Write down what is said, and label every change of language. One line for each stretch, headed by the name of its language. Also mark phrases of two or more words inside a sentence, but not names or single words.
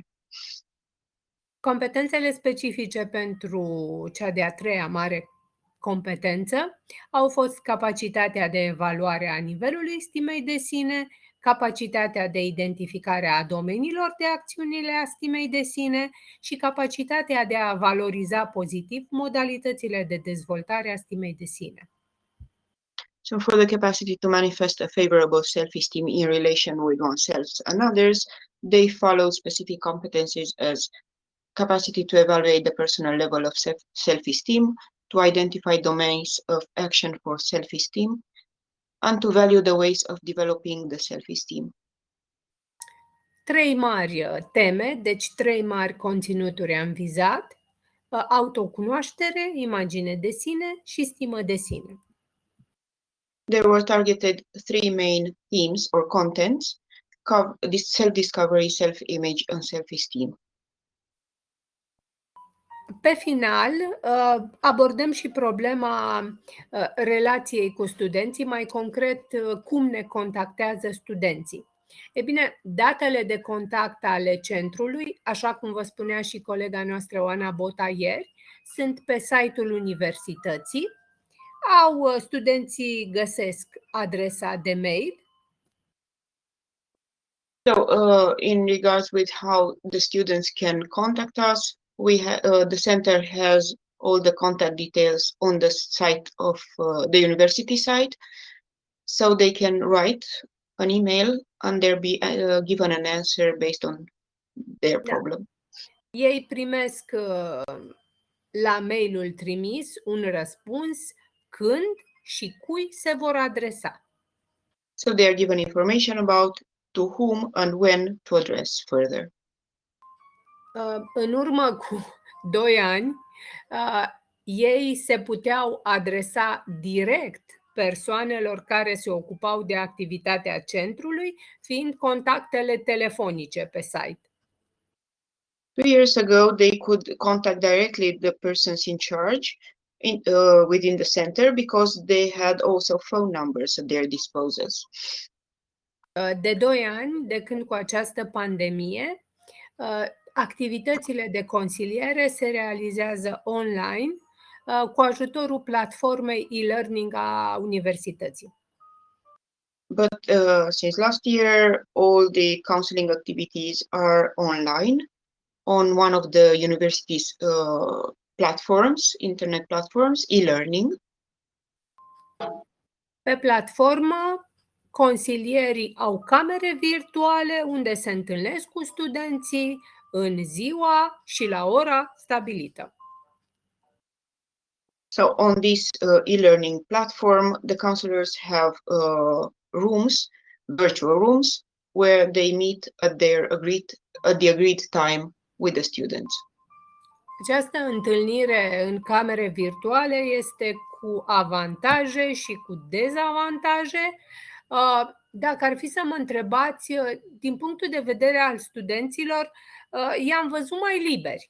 Romanian: Competențele specifice pentru cea de-a treia mare competență au fost capacitatea de evaluare a nivelului stimei de sine, capacitatea de identificare a domeniilor de acțiunile a stimei de sine și capacitatea de a valoriza pozitiv modalitățile de dezvoltare a stimei de sine.
English: So for the capacity to manifest a favorable self-esteem in relation with oneself and others, they follow specific competencies as capacity to evaluate the personal level of self-esteem, to identify domains of action for self-esteem, and to value the ways of developing the self-esteem.
Romanian: 3 mari teme, deci 3 mari conținuturi am vizat: autocunoaștere, imagine de sine și stimă de sine.
English: There were targeted 3 main themes or contents: self-discovery, self-image, and self-esteem.
Romanian: Pe final, abordăm și problema relației cu studenții, mai concret, cum ne contactează studenții. E bine, datele de contact ale centrului, așa cum vă spunea și colega noastră Oana Bota ieri, sunt pe site-ul universității. Studenții găsesc adresa de mail.
English: So, in regards with how the students can contact us, the center has all the contact details on the site of the university site, so they can write an email and they'll be given an answer based on their problem.
Romanian: Ei primesc la mailul trimis un răspuns când și cui se vor adresa.
English: So they are given information about to whom and when to address further.
Romanian: În urmă cu 2 ani, ei se puteau adresa direct persoanelor care se ocupau de activitatea centrului, fiind contactele telefonice pe site.
English: 2 years ago, they could contact directly the persons in charge within the center because they had also phone numbers at their disposal.
Romanian: De 2 ani, de când cu această pandemie, activitățile de consiliere se realizează online cu ajutorul platformei e-learning a universității.
English: But since last year, all the counseling activities are online on one of the university's platforms, internet platforms, e-learning.
Romanian: Pe platformă, consilierii au camere virtuale unde se întâlnesc cu studenții în ziua și la ora stabilită.
English: So on this e-learning platform, the counselors have rooms, virtual rooms, where they meet at the agreed time with the students.
Romanian: Această întâlnire în camere virtuale este cu avantaje și cu dezavantaje. Dacă ar fi să mă întrebați, din punctul de vedere al studenților, i-am văzut mai liberi.